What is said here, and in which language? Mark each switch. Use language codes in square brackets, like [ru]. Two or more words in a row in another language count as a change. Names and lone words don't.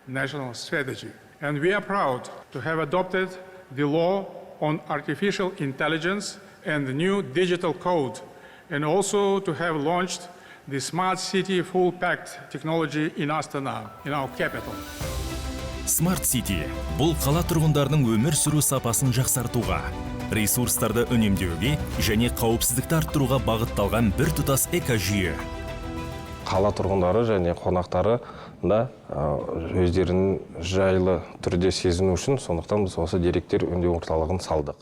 [en] And we are proud to have adopted the law on artificial intelligence and the new digital code, and also to have launched the Smart City Full Pact technology in Astana, in our capital. [kk] Smart City – бұл қала тұрғындарының өмір сүру сапасын жақсартуға, ресурстарды үнемдеуге және қауіпсіздікті арттыруға бағытталған бір тұтас экожүйе. Қала тұрғындары және қонақтары да өздерінің жайлы түрде сезіну үшін, сондықтан біз осы деректер өңдеу орталығын салдық.